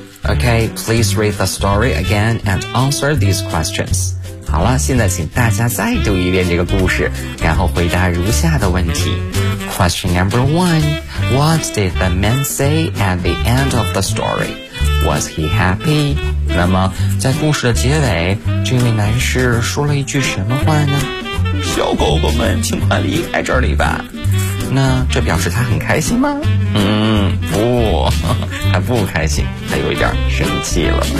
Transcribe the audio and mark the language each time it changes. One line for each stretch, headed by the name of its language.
English: OK， please read the story again and answer these questions。
Chinese: 好了，现在请大家再读一遍这个故事，然后回答如下的问题。
English: Question number one， What did the man say at the end of the story？ Was he happy？
Chinese: 那么在故事的结尾，这位男士说了一句什么话呢？小狗狗们请快离开这里吧。那这表示他很开心吗？不，他不开心，他有一点生气了。